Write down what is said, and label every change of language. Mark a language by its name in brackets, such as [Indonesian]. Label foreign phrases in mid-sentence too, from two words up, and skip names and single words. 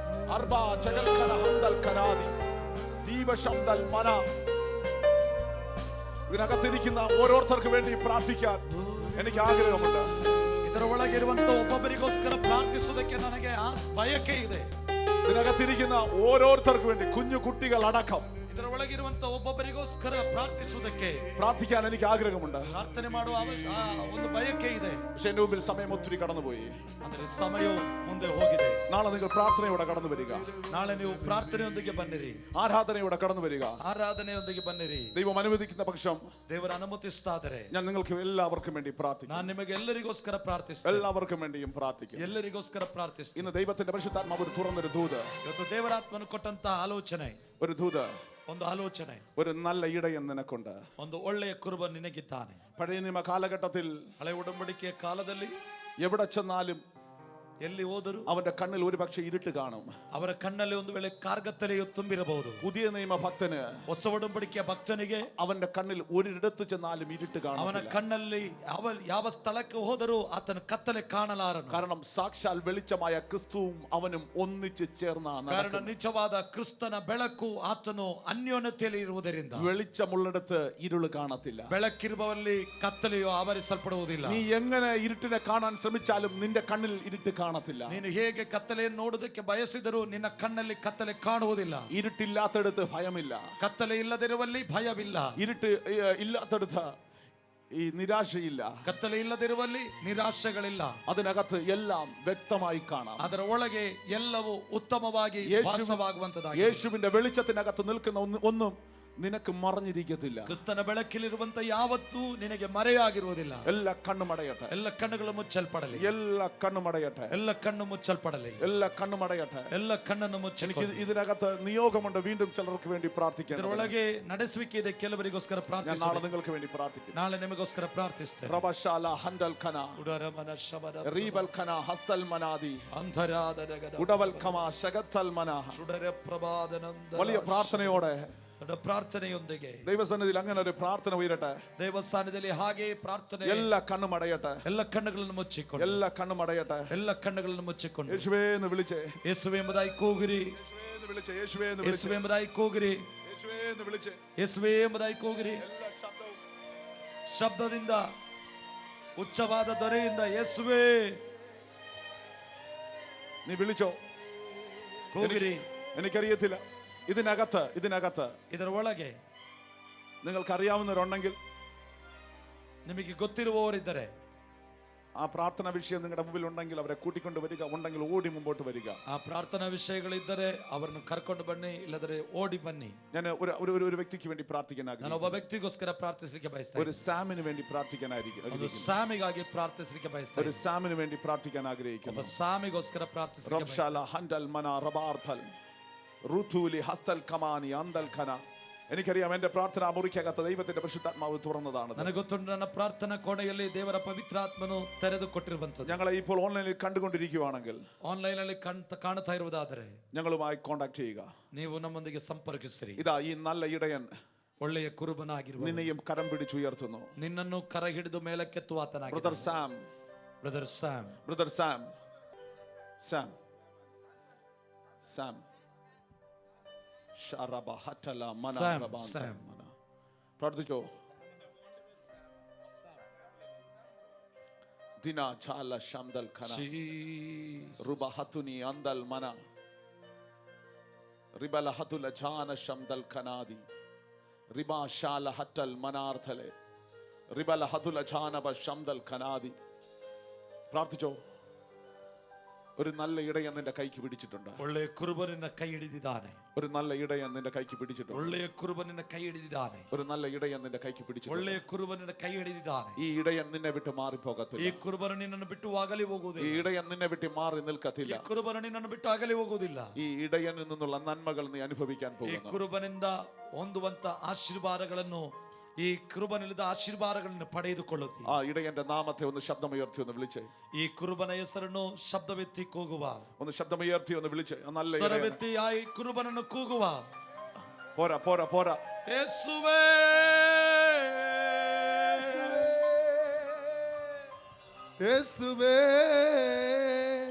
[Malayalam] അർബാ ചകൽക്കന ഹംദൽ കനാദി ദീപശബ്ദൽ മന. ഇതിനകത്തിരിക്കുന്ന ഓരോരുത്തർക്ക് വേണ്ടി പ്രാർത്ഥിക്കാൻ എനിക്ക് ആഗ്രഹമുണ്ട്. [Kannada] ಇದರ ಒಳಗಿರುವಂತ ಒಬ್ಬೊಬ್ಬರಿಗೋಸ್ಕರ ಪ್ರಾರ್ಥಿಸುವುದಕ್ಕೆ ನನಗೆ ಬಯಕೆ ಇದೆ. [Malayalam] ഇതിനകത്തിരിക്കുന്ന ഓരോരുത്തർക്ക് വേണ്ടി, കുഞ്ഞു കുട്ടികൾ അടക്കം [Kannada] ಇದರ ಒಳಗಿರುವಂತ ಒಬ್ಬೊಬ್ಬರಿಗೋಸ್ಕರ [Malayalam] പ്രാർത്ഥിക്കാൻ എനിക്ക് ആഗ്രഹമുണ്ട്. [Kannada] ಪ್ರಾರ್ಥನೆ ಮಾಡುವ ಒಂದು ಬಯಕೆ ಇದೆ. [Malayalam] പക്ഷെ എന്റെ മുമ്പിൽ സമയം ഒത്തിരി കടന്നുപോയി. [Kannada] ಅಂದ್ರೆ സമയവും ಮುಂದೆ ಹೋಗಿದೆ. [Malayalam] നാളെ നിങ്ങൾ പ്രാർത്ഥനയോടെ കടന്നു വരിക. [Kannada] നാളെ ನೀವು ಪ್ರಾರ್ಥನೆಯೊಂದಿಗೆ ಬನ್ನಿರಿ. [Malayalam] ആരാധനയോടെ കടന്നു വരിക. [Kannada] ಆರಾಧನೆಯೊಂದಿಗೆ ಬನ್ನಿರಿ. [Malayalam] ദൈവം അനുവദിക്കുന്ന പക്ഷം, [Kannada] ದೇವರು ಅನುಮತಿಸುತ್ತಾದರೆ [Malayalam] ഞാൻ നിങ്ങൾക്ക് എല്ലാവർക്കും വേണ്ടി പ്രാർത്ഥിക്കും. [Kannada] ನಾನು ನಿಮಗೆ ಎಲ್ಲರಿಗೋಸ್ಕರ ಪ್ರಾರ್ಥಿಸುತ್ತೇನೆ. [Malayalam] എല്ലാവർക്കും വേണ്ടിയും പ്രാർത്ഥിക്കും. [Kannada] ಎಲ್ಲರಿಗೋಸ್ಕರ ಪ್ರಾರ್ಥಿಸುತ್ತೇನೆ. [Malayalam] ഇന്ന് ദൈവത്തിന്റെ പരിശുദ്ധാത്മാവ് ഒരു തുറന്നൊരു ദൂത്, [Kannada] ಇವತ್ತು ದೇವರಾತ್ಮನು ಕೊಟ್ಟಂತ ಆಲೋಚನೆ, [Malayalam] ഒരു ദൂത്, [Kannada] ಒಂದು ಆಲೋಚನೆ, [Malayalam] ഒരു നല്ല ഇടയൻ നിനക്കുണ്ട്. [Kannada] ಒಂದು ಒಳ್ಳೆಯ ಕುರುಬ ನಿನಗಿದ್ದಾನೆ. [Malayalam] പഴയ നിയമ കാലഘട്ടത്തിൽ [Kannada] ಹಳೆ ಉಡಂಬಡಿಕೆಯ ಕಾಲದಲ್ಲಿ [Malayalam] എവിടെ ചെന്നാലും [Kannada] ಎಲ್ಲಿ ಹೋದರು [Malayalam] അവന്റെ കണ്ണിൽ ഒരു പക്ഷേ ഇരുട്ട് കാണും. [Kannada] ಅವರ ಕಣ್ಣಲ್ಲಿ ಒಂದು ವೇಳೆ ಕಾರ್ಗತ್ತಲೆಯು ತುಂಬಿರಬಹುದು. [Malayalam] പുതിയ നിയമ ഭക്തന്, [Kannada] ಹೊಸ ಉಡಂಬಡಿಕೆಯ ಭಕ್ತನಿಗೆ [Malayalam] അവന്റെ കണ്ണിൽ ഒരിടത്ത് ചെന്നാലും ഇരുട്ട് കാണും. [Kannada] ಅವನ ಕಣ್ಣಲ್ಲಿ ಯಾವ ಸ್ಥಳಕ್ಕೆ ಹೋದರೂ ಆತನ ಕತ್ತಲೆ ಕಾಣಲಾರನು. [Malayalam] കാരണം സാക്ഷാൽ വെളിച്ചമായ ക്രിസ്തുവും അവനും ഒന്നിച്ച് ചേർന്നാണ്. [Kannada] ಕಾರಣ ನಿಜವಾದ ಕ್ರಿಸ್ತನ ಬೆಳಕು ಆತನು ಅನ್ಯೋನ್ಯತೆಯಲ್ಲಿ ಇರುವುದರಿಂದ [Malayalam] വെളിച്ചമുള്ളിടത്ത് ഇരുള് കാണത്തില്ല. [Kannada] ಬೆಳಕಿರುವಲ್ಲಿ ಕತ್ತಲೆಯು ಆವರಿಸಲ್ಪಡುವುದಿಲ್ಲ. [Malayalam] നീ എങ്ങനെ ഇരുട്ടിനെ കാണാൻ ശ്രമിച്ചാലും നിന്റെ കണ്ണിൽ ഇരുട്ട് കാണത്തില്ല. [Kannada] ನೀನು ಹೇಗೆ ಕತ್ತಲೆಯನ್ನು ನೋಡುವುದಕ್ಕೆ ಬಯಸಿದರೂ ನಿನ್ನ ಕಣ್ಣಲ್ಲಿ ಕತ್ತಲೆ ಕಾಣುವುದಿಲ್ಲ. [Malayalam] ഇരുട്ടില്ലാത്തടുത്ത് ഭയമില്ല. [Kannada] ಕತ್ತಲೆ ಇಲ್ಲದಿರುವಲ್ಲಿ ಭಯವಿಲ್ಲ. [Malayalam] ഇരുട്ട് ഇല്ലാത്തടുത്ത് ഈ നിരാശയില്ല. [Kannada] ಕತ್ತಲೆ ಇಲ್ಲದಿರುವಲ್ಲಿ ನಿರಾಶೆಗಳಿಲ್ಲ. [Malayalam] അതിനകത്ത് എല്ലാം വ്യക്തമായി കാണാം. [Kannada] ಅದರ ಒಳಗೆ ಎಲ್ಲವೂ ಉತ್ತಮವಾಗಿ ಭಾಸವಾಗುವಂತದ್ದಾಗಿದೆ. [Malayalam] യേശുവിന്റെ വെളിച്ചത്തിനകത്ത് നിൽക്കുന്ന ഒന്നും നിനക്ക് മറഞ്ഞിരിക്കത്തില്ല. [Kannada] ಕ್ರಿಸ್ತನ ಬೆಳಕಿಲಿರುವಂತ ಯಾವತ್ತೂ ನಿನಗೆ ಮರೆಯಾಗಿರುವುದಿಲ್ಲ. [Malayalam] എല്ലാ കണ്ണും അടയട്ടെ. [Kannada] ಎಲ್ಲ ಕಣ್ಣುಗಳು ಮುಚ್ಚಲ್ಪಡಲಿ. [Malayalam] എല്ലാ കണ്ണും അടയട്ടെ. [Kannada] ಎಲ್ಲ ಕಣ್ಣು ಮುಚ್ಚಲ್ಪಡಲಿ. [Malayalam] എല്ലാ കണ്ണും അടയട്ടെ. [Kannada] ಎಲ್ಲ ಕಣ್ಣನ್ನು ಮುಚ್ಚಲಿ. [Malayalam] എനിക്ക് ഇതിനകത്ത് നിയോഗമുണ്ട് വീണ്ടും ചിലർക്ക് വേണ്ടി പ്രാർത്ഥിക്കാൻ. [Kannada] ಇದರೊಳಗೆ ನಡೆಸುವಿಕೆ ಇದೆ ಕೆಲವರಿಗೋಸ್ಕರ [Malayalam] ഞാൻ [Kannada] ಪ್ರಾರ್ಥಿಸಿ. [Malayalam] നാളെ നിങ്ങൾക്ക് വേണ്ടി പ്രാർത്ഥിക്കും. [Kannada] ನಾಳೆ ನಿಮಗೋಸ್ಕರ ಪ್ರಾರ್ಥಿಸುತ್ತೇನೆ. റബശാല ഹൻഡൽ ഖന ಉಡರಮನ ಶಬದ റീബൽ ഖന ഹസ്തൽ മനാദി ಅಂಧರಾದರಗದ ഉടവൽ ഖമ ശഗത്തൽ മന. ಚುಡರ ಪ್ರಭಾದನಂದ [Malayalam] വലിയ പ്രാർത്ഥനയോടെ [Kannada] ಪ್ರಾರ್ಥನೆಯೊಂದಿಗೆ [Malayalam] ദൈവസന്നിധിയിൽ അങ്ങനെ ഒരു പ്രാർത്ഥന ഉയരട്ടെ. [Kannada] ದೇವಸ್ಥಾನದಲ್ಲಿ ಹಾಗೆ ಪ್ರಾರ್ಥನೆ. [Malayalam] എല്ലാ കണ്ണും അടയട്ടെ. [Kannada] ಎಲ್ಲ ಕಣ್ಣುಗಳನ್ನು ಮುಚ್ಚಿಕೊಂಡು, [Malayalam] എല്ലാ കണ്ണും അടയട്ടെ. [Kannada] ಎಲ್ಲ ಕಣ್ಣುಗಳನ್ನು ಮುಚ್ಚಿಕೊಂಡು [Malayalam] യേശുവേ എന്ന് വിളിച്ചേ. [Kannada] ಯೇಸುವೆ ಎಂಬುದಾಗಿ ಕೂಗಿರಿ. [Malayalam] യേശുവേ എന്ന് വിളിച്ചേ. യേശുവേ എന്ന് [Kannada] ಯೇಸುವೆ [Malayalam] വിളിച്ചേ. [Kannada] ಎಂಬುದಾಗಿ ಕೂಗಿರಿ. [Malayalam] യേശുവേ എന്ന് വിളിച്ചേ. [Kannada] ಯೇಸುವೆ ಎಂಬುದಾಗಿ ಕೂಗಿರಿ. [Malayalam] എല്ലാ ശബ്ദവും [Kannada] ಶಬ್ದದಿಂದ, ಉಚ್ಚವಾದ ಧ್ವನಿಯಿಂದ ಯೇಸುವೆ [Malayalam] നീ വിളിച്ചോ. [Kannada] ಕೂಗಿರಿ. [Malayalam] എനിക്കറിയത്തില്ല. ഇതിനകത്ത് [Kannada] ಇದರ ಒಳಗೆ [Malayalam] നിങ്ങൾക്ക് അറിയാവുന്നവരുണ്ടെങ്കിൽ, [Kannada] ನಿಮಗೆ ಗೊತ್ತಿರುವವರಿದ್ದರೆ [Malayalam] ആ പ്രാർത്ഥന വിഷയം നിങ്ങളുടെ മുമ്പിൽ ഉണ്ടെങ്കിൽ അവരെ കൂട്ടിക്കൊണ്ട് വരിക. ഉണ്ടെങ്കിൽ ഓടി മുമ്പോട്ട് വരിക. [Kannada] ಆ ಪ್ರಾರ್ಥನಾ ವಿಷಯಗಳಿದ್ದರೆ ಅವರನ್ನು ಕರ್ಕೊಂಡು ಬನ್ನಿ, ಇಲ್ಲದ್ರೆ ಓಡಿ ಬನ್ನಿ. [Malayalam] ഞാൻ ഒരു വ്യക്തിക്ക് വേണ്ടി പ്രാർത്ഥിക്കാൻ [Kannada] ನಾನು [Malayalam] ആഗ്രഹിക്കുന്നു. [Kannada] ಒಬ್ಬ ವ್ಯಕ್ತಿಗೋಸ್ಕರ ಪ್ರಾರ್ಥಿಸಲಿಕ್ಕೆ ಬಯಸ್ತೇನೆ. [Malayalam] ഒരു സാമിന് വേണ്ടി പ്രാർത്ഥിക്കാൻ [Kannada] ಒಂದು [Malayalam] ആഗ്രഹിക്കുന്നു. [Kannada] ಸಾಮಿಗಾಗಿ ಪ್ರಾರ್ಥಿಸಲಿಕ್ಕೆ [Malayalam] ഒരു [Kannada] ಬಯಸ್ತೇನೆ. [Malayalam] സാമിന് വേണ്ടി പ്രാർത്ഥിക്കാൻ [Kannada] ಒಬ್ಬ [Malayalam] ആഗ്രഹിക്കുന്നു. [Kannada] ಸಾಮಿಗೋಸ್ಕರ ಪ್ರಾರ್ಥಿಸಲಿಕ್ಕೆ റബ്ഷാല ഹൻഡൽ മന റബാർഫൽ റുതൂലി ഹസ്തൽ കമാനി അന്തൽ ഖന. [Malayalam] എനിക്കറിയാം എന്റെ പ്രാർത്ഥന മുറിക്കകത്ത് ദൈവത്തിന്റെ പരിശുദ്ധാത്മാവ് തുറന്നതാണ്. [Kannada] ನನಗೆ ಗೊತ್ತುಂಟು, ನನ್ನ ಪ್ರಾರ್ಥನಾ ಕೋಣೆಯಲ್ಲಿ ದೇವರ ಪವಿತ್ರಾತ್ಮನು ತೆರೆದು ಕೊಟ್ಟಿರುವಂತದ್ದು. [Malayalam] ഞങ്ങളെ ഇപ്പോൾ ഓൺലൈനിൽ കണ്ടുകൊണ്ടിരിക്കുകയാണെങ്കിൽ [Kannada] ಆನ್ಲೈನ್ ಅಲ್ಲಿ ಕಾಣ್ತಾ ಇರುವುದಾದರೆ [Malayalam] ഞങ്ങളുമായി കോൺടാക്ട് ചെയ്യുക. [Kannada] ನೀವು ನಮ್ಮೊಂದಿಗೆ ಸಂಪರ್ಕಿಸಿರಿ. [Malayalam] ഇതാ ഈ നല്ല ഇടയൻ [Kannada] ಒಳ್ಳೆಯ ಕುರುಬನಾಗಿರುವ [Malayalam] നിന്നെയും കരം പിടിച്ചുയർത്തുന്നു. [Kannada] ನಿನ್ನನ್ನು ಕರ ಹಿಡಿದು ಮೇಲಕ್ಕೆತ್ತುವ [Malayalam] ബ്രദർ [Kannada] ಆತನಾಗಿದ್ದಾನೆ. [Malayalam] സാം, [Kannada] ಬ್ರದರ್ ಸ್ಯಾಮ್, [Malayalam] ബ്രദർ സാം, സാം, സാം ശറബ ഹറ്റല മന സാം, റബാൻ സാം. മന. പ്രാർത്ഥിച്ചോ. ദിന ചാല ശംദൽ ഖന റുബ ഹതുനി അന്തൽ മന റിബല ഹതുല ജാന ശംദൽ ഖനാദി റിബ ശാല ഹറ്റൽ മനാർഥലെ റിബല ഹതുല ജാനബ ശംദൽ ഖനാദി. പ്രാർത്ഥിച്ചോ. ഒരു നല്ല ഇടയൻ നിന്റെ കൈക്ക് പിടിച്ചിട്ടുണ്ട്. [Kannada] ಒಳ್ಳೆಯ ಕುರುಬನಿನ ಕೈ ಹಿಡಿದಿದ್ದಾನೆ. [Malayalam] ഒരു നല്ല ഇടയൻ നിന്റെ കൈക്ക് പിടിച്ചിട്ടുണ്ട്. [Kannada] ಒಳ್ಳೆಯ ಕುರುಬನಿನ ಕೈ ಹಿಡಿದಿದ್ದಾನೆ. [Malayalam] ഒരു നല്ല ഇടയൻ നിന്റെ കൈക്ക് പിടിച്ചിട്ടുണ്ട്. [Kannada] ಒಳ್ಳೆಯ ಕುರುಬನಿನ ಕೈ ಹಿಡಿದಿದ್ದಾನೆ. [Malayalam] ഈ ഇടയൻ നിന്നെ വിട്ട് [Kannada] ಈ [Malayalam] മാറിപ്പോകത്തില്ല. [Kannada] ಕುರುಬನು ನಿನ್ನನ್ನು ಬಿಟ್ಟು ಅಗಲಿ [Malayalam] ഈ [Kannada] ಹೋಗುವುದಿಲ್ಲ. [Malayalam] ഇടയൻ നിന്നെ വിട്ട് മാറി [Kannada] ಈ [Malayalam] നിൽക്കത്തില്ല. [Kannada] ಕುರುಬನು ನಿನ್ನನ್ನು ಬಿಟ್ಟು ಅಗಲಿ ಹೋಗುವುದಿಲ್ಲ. [Malayalam] ഈ ഇടയനിൽ നിന്നുള്ള നന്മകൾ നീ അനുഭവിക്കാൻ [Kannada] ಈ [Malayalam] പോകുന്നു. [Kannada] ಕುರುಬನಿಂದ ಹೊಂದುವಂತ ಆಶೀರ್ವಾದಗಳನ್ನು, ಈ ಕುರುಬನಿಂದ ಆಶೀರ್ವಾದಗಳನ್ನು ಪಡೆದುಕೊಳ್ಳುತ್ತಿ. [Malayalam] ആ ഇടയന്റെ നാമത്തെ ഒന്ന് ശബ്ദമുയർത്തി ഒന്ന് വിളിച്ചേ. [Kannada] ಈ ಕುರುಬನ ಹೆಸರನ್ನು ಶಬ್ದವೆತ್ತಿ ಕೂಗುವ. [Malayalam] ഒന്ന് ശബ്ദമുയർത്തി ഒന്ന് വിളിച്ചേ. ആ നല്ല ഇടയൻ. [Kannada] ಸ್ವರವೆತ್ತಿ ಆ ಈ ಕುರುಬನನ್ನು ಕೂಗುವ. [Malayalam] പോരാ പോരാ പോരാ. [Kannada] ಯೇಸುವೇ, [Malayalam] യേശുവേ